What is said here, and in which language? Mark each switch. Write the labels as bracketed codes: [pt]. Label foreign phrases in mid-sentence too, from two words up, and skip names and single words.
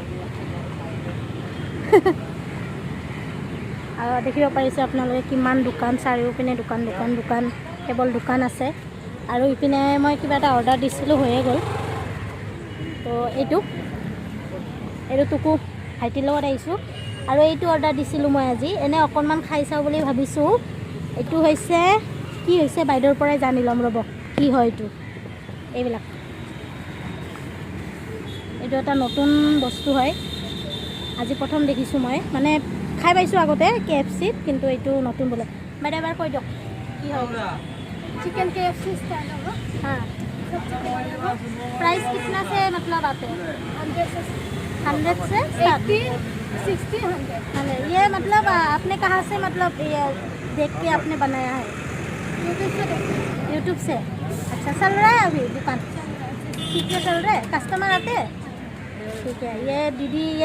[as] আৰু দেখিব পাৰিছে আপোনালোকে কিমান দোকান চাৰিওপিনে দোকান দোকান দোকান কেৱল দোকান আছে আৰু ইপিনে মই কিবা এটা অৰ্ডাৰ দিছিলোঁ হৈয়ে গ'ল তো এইটো টুকু ভাইটিৰ লগত আহিছোঁ আৰু এইটো অৰ্ডাৰ দিছিলোঁ মই আজি এনে অকণমান খাই চাওঁ বুলি ভাবিছোঁ এইটো হৈছে কি হৈছে বাইদেউৰ পৰাই জানি ল'ম ৰ'ব কি হয় এইবিলাক এইটো এটা নতুন বস্তু হয় আজি প্ৰথম দেখিছোঁ মই মানে খাই পাইছোঁ আগতে KFCত কিন্তু এইটো নতুন বোলে বাইদেউ এবাৰ কৈ দিয়ক কি হয় [hi] चिकन KFC स्टाइल होगा हाँ प्राइस कितना से मतलब आते हैं 100 से 80 60 100 ये मतलब आपने कहाँ से मतलब ये देख के आपने बनाया है यूट्यूब से अच्छा चल रहा है अभी दुकान ठीक है चल रहा है कस्टमर आते हैं ठीक है ये दीदी ये